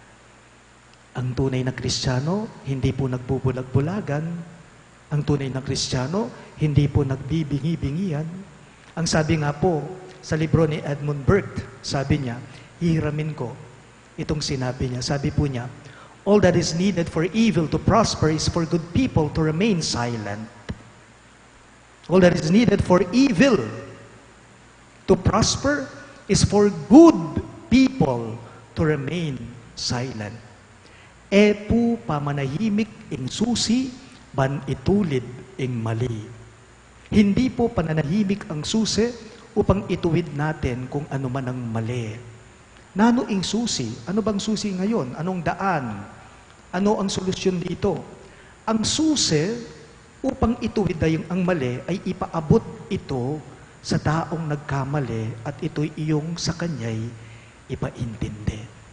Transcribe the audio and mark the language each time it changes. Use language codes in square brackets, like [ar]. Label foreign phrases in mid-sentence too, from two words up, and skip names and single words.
[tl] Ang tunay na Kristiyano, hindi po nagbubulag-bulagan. Ang tunay na Kristiyano, hindi po nagbibingi-bingian. Ang sabi nga po sa libro ni Edmund Burke, sabi niya, hihiramin ko itong sinabi niya. Sabi po niya, [en] all that is needed for evil to prosper is for good people to remain silent. All that is needed for evil to prosper is for good people to remain silent. [pam] Epu pamanahimik ing susi, ban itulid ing mali. [tl] Hindi po pananahimik ang susi upang ituwid natin kung ano man ang mali. [pam] Nano ing susi? [tl] Ano bang susi ngayon? Anong daan? Ano ang solusyon dito? Ang susi upang ituwid ang mali ay ipaabot ito sa taong nagkamali at ito'y iyong sa kanya'y ipaintindi.